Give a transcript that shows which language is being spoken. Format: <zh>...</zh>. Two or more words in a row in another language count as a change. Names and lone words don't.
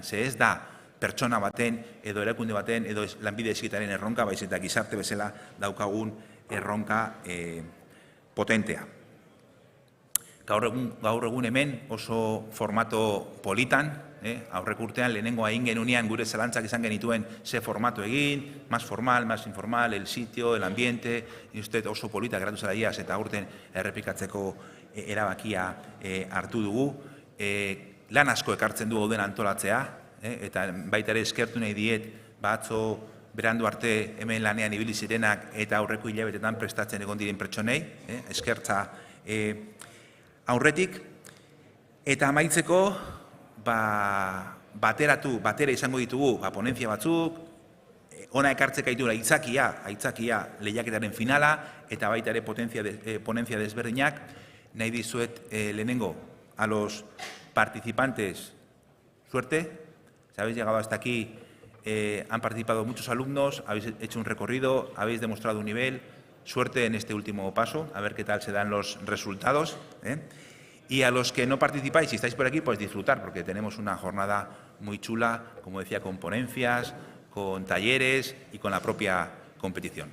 <eu>Ze ez da pertsona baten, edo erakunde baten, edo lanbide heziketaren erronka, baiz eta gizarte bezala daukagun erronka potentea. Gaur egun hemen oso formato politan, aurreko urtean lehenengoa egin genunean gure zalantzak izan genituen ze formato egin,</eu> <es>más formal, más informal, el sitio, el ambiente,</es> <eu>usted oso polita geratu zara iaz eta aurten errepikatzeko erabakia hartu dugu. Lan asko ekartzen du gauden antolatzea, eta baita ere eskertu nahi diet, atzo berandu arte hemen lanean ibili zirenak eta aurreko hilabetetan prestatzen egon diren pertsonei, eskertza aurretik, eta amaitzeko batera izango ditugu ponentzia batzuk, ona ekartzeka ditu aitzakia lehiaketaren finala, eta baita ere ponentzia desberdinak, nahi dizuet lehenengo,</eu> <es>a los participantes, suerte, si habéis llegado hasta aquí, han participado muchos alumnos, habéis hecho un recorrido, habéis demostrado un nivel, suerte en este último paso, a ver qué tal se dan los resultados. Y a los que no participáis, si estáis por aquí, pues disfrutar, porque tenemos una jornada muy chula, como decía, con ponencias, con talleres y con la propia competición.</es>